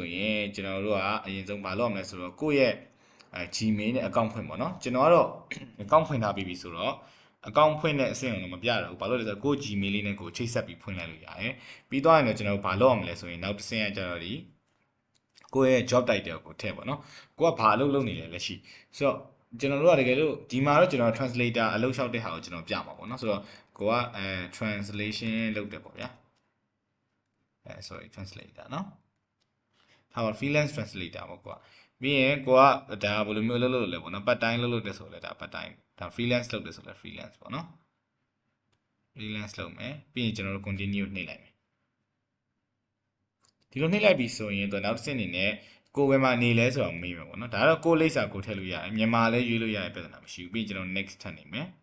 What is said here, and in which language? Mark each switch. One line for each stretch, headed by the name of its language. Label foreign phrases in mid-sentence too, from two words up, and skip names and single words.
Burmese: ရင်ကျွန်တော်တို့ကအရင်ဆုံးမလုပ်ရမလဲဆိုတော့ကိုယ့်ရဲ့Gmail နဲ့ account ဖွင့်ပေါ့နော်ကျွန်တော်ကတော့ account ဖွင့်ထားပြီးပြီဆိုတော့ account ဖွင့်တဲ့အဆင့်ကိုတော့မပြတော့ဘူးဘာ လို့လဲဆိုတော့ကိုယ့် Gmail လေးနဲ့ကိုချိတ်ဆက်ပြီးဖွင့်လိုက်လို့ရတယ်ပြီးတော့ရင်တော့ကျွန်တော်ဘာလုပ်ရမလဲဆိုရင်နောက်တစ်ဆင့်ကကျတော့ဒီကိုယ့်ရဲ့
English: job title
Burmese: ကိုထည့်ပေါ့နော်ကိုကဘာလုပ်နေလဲလက်ရှိဆိုတော့ကျွန်တော်တို့ကတကယ်လို့ဒီမှာတော့ကျွန်တော် translator အလုပ်လျှောက်တဲ့ဟာကိုကျွန်တော်ပြမှာပေါ့နော်ဆိုတော့ကိုကtranslation လုပ်တယ်ပေါ့ဗျာ
English: sorry translator
Burmese: เนาะထားပါ
English: freelance translator
Burmese: ပေါ့ကွာပြီးရင်ကိုကဒါဘယ်လိုမျိုးလုပ်လို့လဲပေါ့နော်
English: part time
Burmese: လုပ်တယ်ဆိုလဲဒါ
English: part time
Burmese: ဒါ freelance လုပ်တယ်ဆိုလဲ freelance ပေါ့နော် freelance လုပ်မယ်ပြီးရင်ကျွန်တော်တို့ continue နှိပ်လိုက်မယ် ဒီလိုနှိပ်လိုက်ပြီဆိုရင်တော့နောက်တစ်ဆင့်အနေနဲ့ကိုယ်ဘယ်မှာနေလဲဆိုတော့မေးမယ်ပေါ့နော်ဒါတော့ကိုယ်လိပ်စာကိုထည့်လို့ရတယ်မြန်မာလည်းရွေးလို့ရတဲ့ပြဿနာမရှိဘူးပြီးရင်ကျွန်တော် next ထပ်နေမယ်